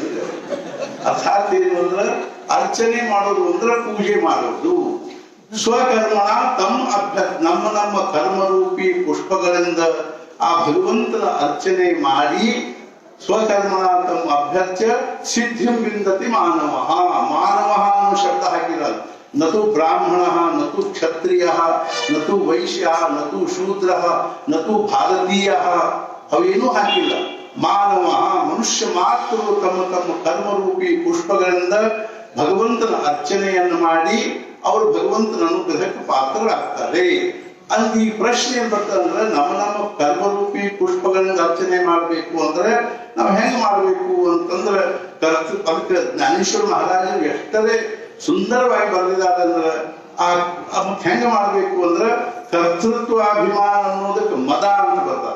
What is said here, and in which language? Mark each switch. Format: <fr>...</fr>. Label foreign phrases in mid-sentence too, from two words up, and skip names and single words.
<kn>ಅರ್ಥಾತ್ ಏನು ಅಂದ್ರೆ ಅರ್ಚನೆ ಮಾಡೋದು ಅಂದ್ರೆ ಪೂಜೆ ಮಾಡೋದು.</kn> <sa>ಸ್ವಕರ್ಮಣ ತಮ್ಮ ನಮ್ಮ ಕರ್ಮರೂಪಿ ಪುಷ್ಪಗಳಿಂದ ಆ ಭಗವಂತನ ಅರ್ಚನೆ ಮಾಡಿ ಸ್ವಕರ್ಮಣ ತಮ್ಮ ಅಭ್ಯರ್ಥ್ಯ ಸಿದ್ಧಿಂ ವಿಂದತಿ ಮಾನವ.</sa> <kn>ಅನ್ನೋ ಶಬ್ದ ಹಾಕಿರಲ್ಲ. ನತು ಬ್ರಾಹ್ಮಣ, ನತು ಕ್ಷತ್ರಿಯ, ನತು ವೈಶ್ಯ, ನತು ಶೂದ್ರ, ನತು ಭಾರತೀಯ, ಅವೇನೂ ಹಾಕಿಲ್ಲ. ಮಾನವ ಮನುಷ್ಯ ಮಾತ್ರರು ತಮ್ಮ ತಮ್ಮ ಕರ್ಮರೂಪಿ ಪುಷ್ಪಗಳಿಂದ ಭಗವಂತನ ಅರ್ಚನೆಯನ್ನು ಮಾಡಿ ಅವರು ಭಗವಂತನ ಅನುಗ್ರಹಕ್ಕೆ ಪಾತ್ರರಾಗ್ತಾರೆ. ಅಲ್ಲಿ ಈ ಪ್ರಶ್ನೆ ಏನ್ ಬರ್ತದಂದ್ರೆ, ನಮ್ಮ ಕರ್ಮರೂಪಿ ಪುಷ್ಪಗಳಿಂದ ಅರ್ಚನೆ ಮಾಡ್ಬೇಕು ಅಂದ್ರೆ ನಾವು ಹೆಂಗ್ ಮಾಡ್ಬೇಕು ಅಂತಂದ್ರೆ, ಅದಕ್ಕೆ ಜ್ಞಾನೇಶ್ವರ ಮಹಾರಾಜರು ಎಷ್ಟರೇ ಸುಂದರವಾಗಿ ಬರೆದಿದ್ದಾರೆ ಅಂದ್ರೆ, ಹೆಂಗ ಮಾಡ್ಬೇಕು ಅಂದ್ರೆ ಕರ್ತೃತ್ವಾಭಿಮಾನ ಅನ್ನೋದಕ್ಕೆ ಮದ ಅಂತ ಬರ್ತಾರೆ.</kn>